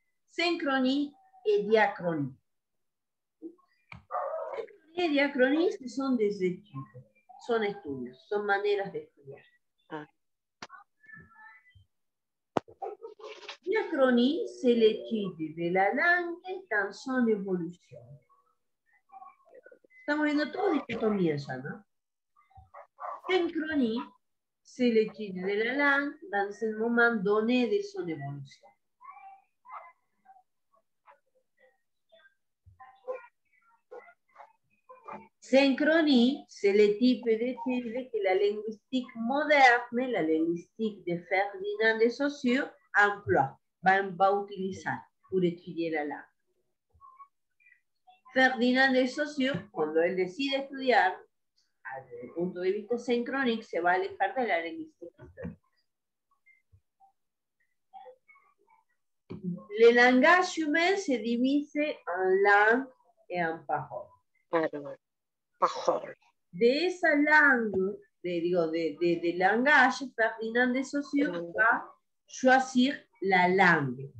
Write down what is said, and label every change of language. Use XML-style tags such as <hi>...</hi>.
<fr>Synchronie et diachronie. Synchronie et diachronie son des études,</fr> <es>son estudios, son maneras de estudiar.</es> <fr>Diachronie, c'est l'étude de la langue dans son évolution.</fr> <es>Estamos viendo todo desde que comienza, ¿no?</es> <fr>Synchronie, c'est l'étude de la langue dans un moment donné de son évolution. Synchronie, c'est le type d'étude que la linguistique moderne, la linguistique de Ferdinand de Saussure, emploie,</fr> <es>va a utilizar</es> <fr>pour étudier la langue.</fr> <es>Ferdinand de Saussure, cuando él decide estudiar, desde el punto de vista sincrónico, se va a alejar de la lingüística histórica.</es> <fr>Le langage humain se divise en langue et en parole. Parole.</fr> <es>De esa</es> <fr>langue, de langage, Ferdinand de Saussure va choisir la langue.</fr>